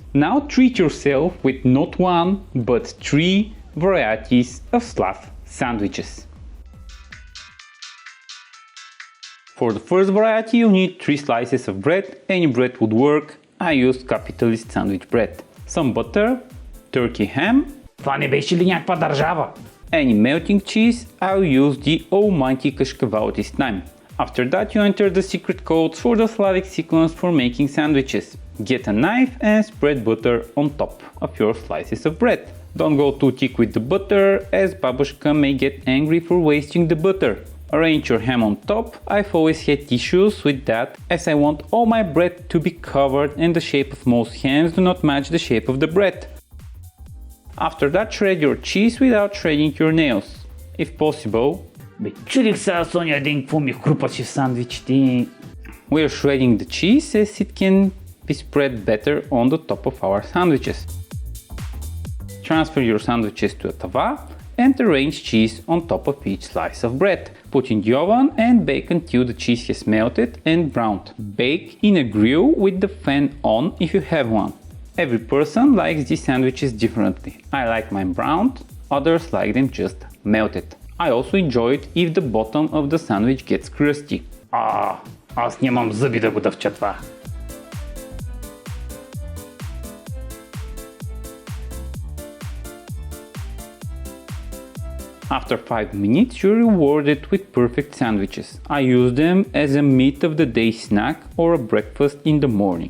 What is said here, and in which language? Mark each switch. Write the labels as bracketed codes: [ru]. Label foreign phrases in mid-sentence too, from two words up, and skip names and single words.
[en] Now treat yourself with not one, but 3 varieties of Slav sandwiches. For the first variety you need 3 slices of bread, any bread would work. I used capitalist sandwich bread. Some butter, turkey ham. [bg] Това не беше ли някаква държава? [en] Any melting cheese, I'll use the almighty kashkaval this time. After that you enter the secret codes for the Slavic sequence for making sandwiches. Get a knife and spread butter on top of your slices of bread. Don't go too thick with the butter, as babushka may get angry for wasting the butter. Arrange your ham on top. I've always had issues with that, as I want all my bread to be covered and the shape of most hams do not match the shape of the bread. After that, shred your cheese without shredding your nails, if possible. [bg] Бе, чудих сега Соня един какво ми хрупаше в сандвичите. [en] We're shredding the cheese as it can be spread better on the top of our sandwiches. Transfer your sandwiches to a tava and arrange cheese on top of each slice of bread. Put in the oven and bake until the cheese has melted and browned. Bake in a grill with the fan on if you have one. Every person likes these sandwiches differently. I like mine browned, others like them just melted. I also enjoy it if the bottom of the sandwich gets crusty. [bg] Аз нямам зъби да го дъвча това. [en] After 5 minutes, you're rewarded with perfect sandwiches. I use them as a meat of the day snack or a breakfast in the morning.